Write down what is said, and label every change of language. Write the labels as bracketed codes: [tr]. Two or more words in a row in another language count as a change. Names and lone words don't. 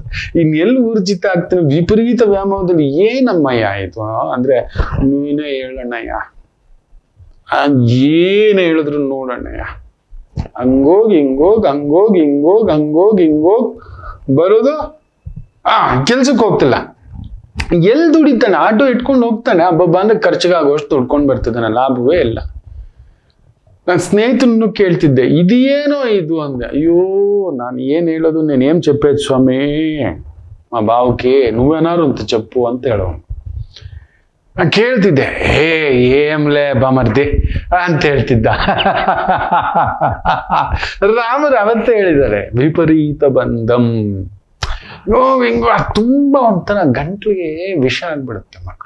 [kn] ಇನ್ನೆಲ್ಲಿ ಊರ್ಜಿತ ಆಗ್ತಾನೆ ವಿಪರೀತ ವ್ಯಾಮೋಹದಲ್ಲಿ. ಏನಮ್ಮಯ್ಯ ಆಯ್ತು ಅಂದ್ರೆ, ನೀನೇ ಹೇಳಣ್ಣಯ್ಯ, ಏನ್ ಹೇಳಿದ್ರು ನೋಡಣ್ಣಯ್ಯ, ಹಂಗೋಗಿ ಹಿಂಗೋಗ್ ಬರೋದು. ಕೆಲ್ಸಕ್ಕೆ ಹೋಗ್ತಿಲ್ಲ, ಎಲ್ಲಿ ದುಡಿತಾನೆ, ಆಟೋ ಇಟ್ಕೊಂಡು ಹೋಗ್ತಾನೆ, ಹಬ್ಬ ಅಂದ್ರೆ ಖರ್ಚಿಗಾಗುವಷ್ಟು ದುಡ್ಕೊಂಡು ಬರ್ತಿದ್ದಾನೆ, ಲಾಭವೇ ಇಲ್ಲ. ನಾನು ಸ್ನೇಹಿತನನ್ನು ಕೇಳ್ತಿದ್ದೆ, ಇದೇನೋ ಇದು ಅಂದೆ. ಅಯ್ಯೋ, ನಾನು ಏನ್ ಹೇಳೋದು, [te] నేనేం చెప్పేది స్వామి, మా బావుకి నువ్వేనారు ಅಂತ చెప్పు ಅಂತ ಹೇಳೋನು. [kn] ನಾನು ಕೇಳ್ತಿದ್ದೆ, [te] ఏమ్లే బామ్మర్ది [kn] ಅಂತ ಹೇಳ್ತಿದ್ದ. ರಾಮರು ಅವತ್ತೇ ಹೇಳಿದ್ದಾರೆ, ವಿಪರೀತ ಬಂಧಂ. ಹಿಂಗ ತುಂಬಾ ಒಂಥರ ಗಂಟ್ಲಿಗೆ ವಿಷ ಆಗ್ಬಿಡುತ್ತೆ ಮಕ್ಕಳೇ.